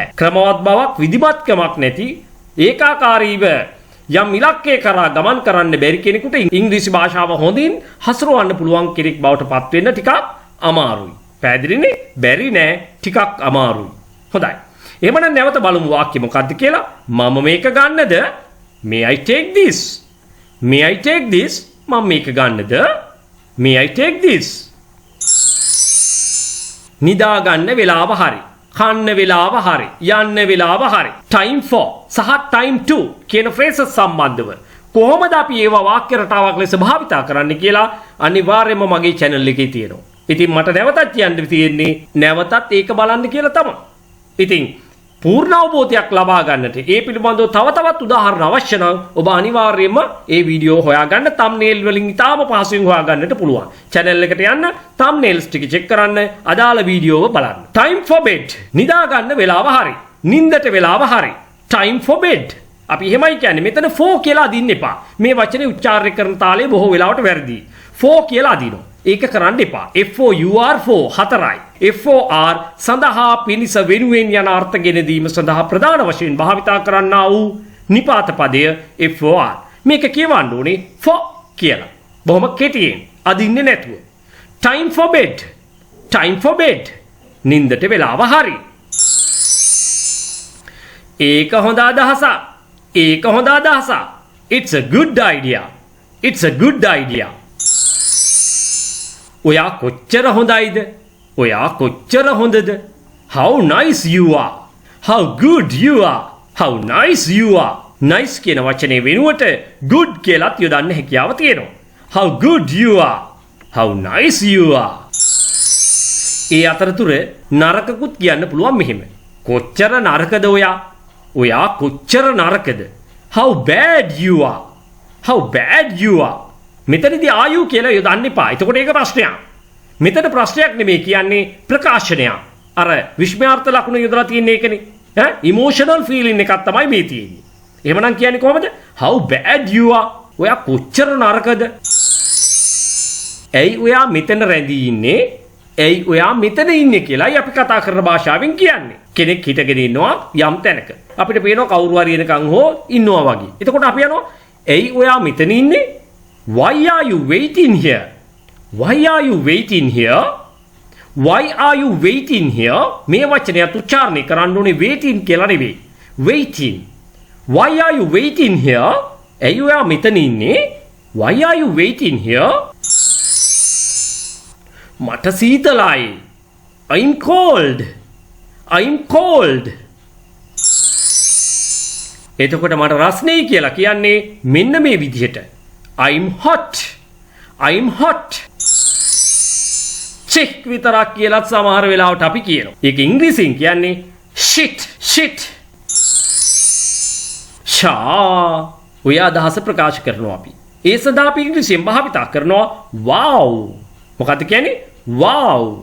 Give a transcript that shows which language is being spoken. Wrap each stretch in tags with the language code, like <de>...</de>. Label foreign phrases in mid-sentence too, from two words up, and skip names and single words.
<si>ක්‍රමවත් බවක් විධිමත්කමක් නැති ඒකාකාරීව යම් ඉලක්කයක කරා ගමන් කරන්න බැරි කෙනෙකුට ඉංග්‍රීසි භාෂාව හොඳින් හසුරවන්න පුළුවන් කෙනෙක් බවට පත් වෙන්න ටිකක් අමාරුයි. පැහැදිලිනේ? බැරි නෑ, ටිකක් අමාරුයි. හොඳයි. එහෙමනම් නැවත බලමු වාක්‍ය මොකක්ද කියලා. මම මේක ගන්නද?</si> <en>May I take this? May I take this?</en> <si>මම මේක ගන්නද?</si> <en>May I take this?</en> <si>නිදා ගන්න වෙලාව හරි. කන්න වෙලාව හරි. යන්න වෙලාව හරි.</si> <en>time for</en> <si>සහ</si> <en>time to</en> <si>කියන phrases සම්බන්ධව කොහොමද අපි ඒවා වාක්‍ය රටාවක් ලෙස භාවිතා කරන්න කියලා අනිවාර්යයෙන්ම මගේ channel එකේ තියෙනවා. ඉතින් මට නැවතත් කියන්න තියෙන්නේ නැවතත් ඒක බලන්න කියලා තමයි. ඉතින් පූර්ණ අවබෝධයක් ලබා ගන්නට ඒ පිළිබඳව තව තවත් උදාහරණ අවශ්‍ය නම් ඔබ අනිවාර්යයෙන්ම ඒ වීඩියෝ හොයාගන්න thumbnail වලින් ඉතාම පහසුවෙන් හොයාගන්නට පුළුවන්. channel එකට යන්න thumbnails ටික check කරන්න අදාළ වීඩියෝව බලන්න.</si> <en>time for bed</en> <si>නිදා ගන්න වෙලාව හරි. නිින්දට වෙලාව හරි.</si> <en>time for bed</en> <si>අපි එහෙමයි කියන්නේ. මෙතන for කියලා අදින්න එපා. මේ වචනේ උච්චාරණය කරන තාලේ බොහෝ වෙලාවට වැරදි. for කියලා අදිනවා. ඒක කරන්න එපා.</si> <en>FOUR for</en> <si>හතරයි. FOR සඳහා පිනිස වෙනුවෙන් යන අර්ථ ගෙන දීම සඳහා ප්‍රධාන වශයෙන් භාවිතා කරන්නා වූ නිපාත පදය FOR. මේක කියවන්න ඕනේ for කියලා. බොහොම කෙටියෙන් අදින්නේ නැතුව.</si> <en>time for bed. time for bed.</en> <si>නින්දට වෙලාව හරි. ඒක හොඳ අදහසක්. ඒක හොඳ අදහසක්.</si> <en>It's a good idea. It's a good idea.</en> <si>ඔයා කොච්චර හොඳයිද? ඔයා කොච්චර හොඳද?</si> <en>How nice you are. How good you are. How nice you are.</en> <si>nice කියන වචනේ වෙනුවට good කියලාත් යොදන්න හැකියාව තියෙනවා.</si> <en>How good you are. How nice you are.</en> <si>ඒ අතරතුර නරකකුත් කියන්න පුළුවන් මෙහෙම. කොච්චර නරකද ඔයා? ඔයා කොච්චර නරකද?</si> <en>How bad you are. How bad you are.</en> <si>මෙතනදී ආයු කියලා යොදන්න එපා. එතකොට ඒක ප්‍රශ්නයක්. මෙතන ප්‍රශ්නයක් නෙමෙයි කියන්නේ ප්‍රකාශනයක්. අර විස්මයාර්ථ ලකුණු යොදලා තියෙන එකනේ.</si> <en>emotional feeling</en> <si>එකක් තමයි මේ තියෙන්නේ. එහෙමනම් කියන්නේ කොහමද?</si> <en>How bad you are.</en> <si>ඔයා කොච්චර නරකද? ඇයි ඔයා මෙතන රැඳී ඉන්නේ? ඇයි ඔයා මෙතන ඉන්නේ කියලායි අපි කතා කරන භාෂාවෙන් කියන්නේ. කෙනෙක් හිටගෙන ඉන්නවා යම් තැනක. අපිට පේනවා කවුරු හරි එනකන් හෝ ඉන්නවා වගේ. එතකොට අපි යනවා ඇයි ඔයා මෙතන ඉන්නේ?</si> <en>Why are you waiting here? Why are you waiting here? Why are you waiting here?</en> <si>මේ වචනයත් උච්චාරණය කරන්න ඕනේ waiting කියලා නෙවෙයි.</si> <en>Waiting. Why are you waiting here?</en> <si>ඇයි ඔයා මෙතන ඉන්නේ?</si> <en>Why are you waiting here?</en> <si>මට සීතලයි.</si> <en>I'm cold. I'm cold.</en> <si>එතකොට මට රස්නේ කියලා කියන්නේ මෙන්න මේ විදිහට.</si> <en>I'm hot. I'm hot.</en> <si>check විතරක් කියලා සමහර වෙලාවට අපි කියනවා. ඒක ඉංග්‍රීසියෙන් කියන්නේ</si> <en>shit. shit.</en> <si>ෂා ඔය අදහස ප්‍රකාශ කරනවා අපි. ඒ සඳහා අපි ඉංග්‍රීසියෙන් භාවිතා කරනවා wow. මොකද්ද කියන්නේ? wow.</si>